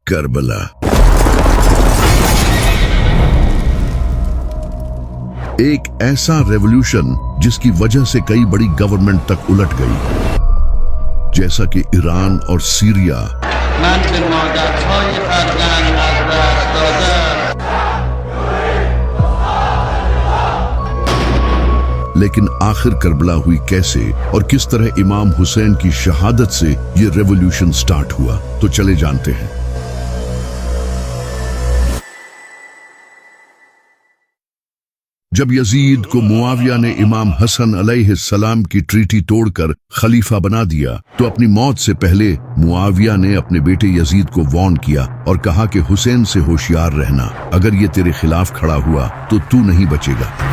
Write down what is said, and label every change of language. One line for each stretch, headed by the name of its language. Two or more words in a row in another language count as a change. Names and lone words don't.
Urdu: کربلا ایک ایسا ریولوشن جس کی وجہ سے کئی بڑی گورنمنٹ تک الٹ گئی، جیسا کہ ایران اور سیریا۔
Persian: من به مادرهای فرزند از دست داده‌ام.
Urdu: لیکن آخر کربلا ہوئی کیسے اور کس طرح امام حسین کی شہادت سے یہ ریولوشن سٹارٹ ہوا، تو چلے جانتے ہیں۔ جب یزید کو معاویہ نے امام حسن علیہ السلام کی ٹریٹی توڑ کر خلیفہ بنا دیا تو اپنی موت سے پہلے معاویہ نے اپنے بیٹے یزید کو وارن کیا اور کہا کہ حسین سے ہوشیار رہنا، اگر یہ تیرے خلاف کھڑا ہوا تو تو نہیں بچے گا۔